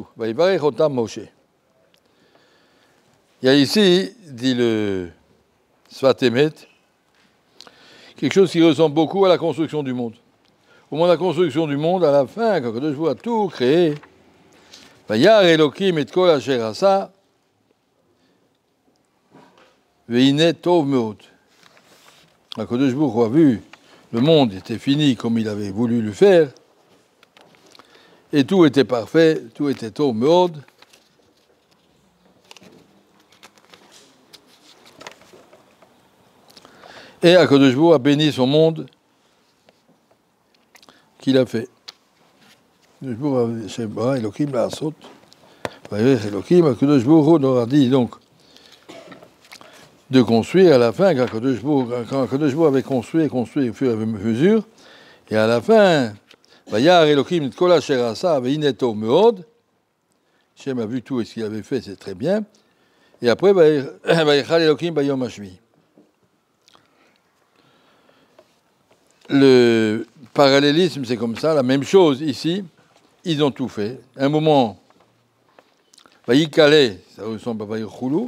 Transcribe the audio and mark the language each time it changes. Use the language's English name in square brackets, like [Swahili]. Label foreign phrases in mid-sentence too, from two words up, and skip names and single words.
[Hebrew] ויברך אותם משה. [French] Il y a ici, dit le Sfat Emet, quelque chose qui ressemble beaucoup à la construction du monde. Au moment de la construction du monde, à la fin, quand Kadosh Baruch Hu a tout créé, [Hebrew] וירא אלוקים את כל אשר עשה, והנה טוב מאוד. [French] Kadosh Baruch Hu a vu le monde était fini comme il avait voulu le faire, et tout était parfait, tout était [Hebrew] טוב מאוד. [French] Et HaKadosh Baruch Hu a béni son monde qu'il a fait. HaKadosh Baruch Hu [Hebrew] אלוהים לעשות, [French] Elohim, HaKadosh Baruch Hu leur a dit donc de construire à la fin, quand Kadosh Baruch Hu avait construit au fur et à mesure, et à la fin, [Hebrew] וירא אלוהים את כל אשר עשה, והנה טוב מאוד, [French] Shem a vu tout et ce qu'il avait fait, c'est très bien, et après, [Hebrew] ויכל אלוהים ביום השביעי. [French] Le parallélisme, c'est comme ça, la même chose ici, ils ont tout fait. Un moment, Vayikale, ça ressemble à Vayichulu.